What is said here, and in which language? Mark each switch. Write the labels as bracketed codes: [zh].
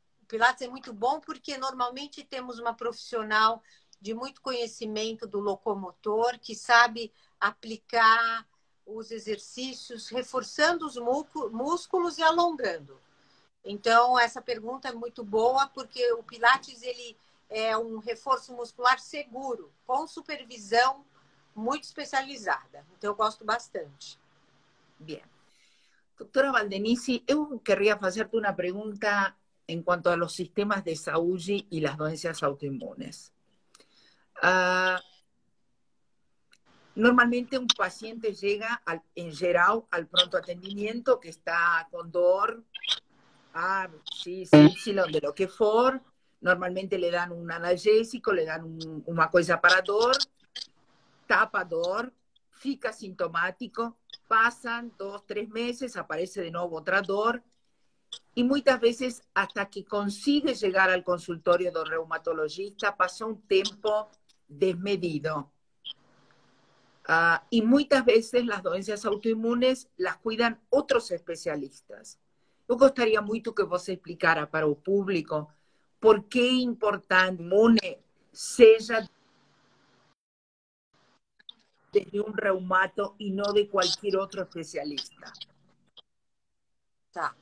[pt] O Pilates é muito bom porque normalmente temos uma profissional de muito conhecimento do locomotor que sabe aplicar os exercícios, reforçando os músculos e alongando. Então, essa pergunta é muito boa porque o Pilates ele é um reforço muscular seguro, com supervisão muito especializada. Então, eu gosto bastante. [es] Bien. Doctora Valdenisi, eu querría hacerte una pregunta en cuanto a los sistemas de saúde y las doenças autoinmunes. Normalmente un paciente llega, en general, al pronto atendimiento que está con dor, A, X, Y, [pt] de lo que for. [es] Normalmente le dan un analgésico, le dan una cosa para dor, tapa dor, [pt] fica sintomático, [es] pasan 2, 3 meses, aparece de nuevo otra dor, y muchas veces hasta que consigue llegar al consultorio del reumatologista pasa un tiempo desmedido. Y muchas veces las doenças autoinmunes las cuidan otros especialistas. [pt] Eu gostaria muito que você explicara para o público por que é importante que o imune seja de um reumato e não de qualquer outro especialista. Tá.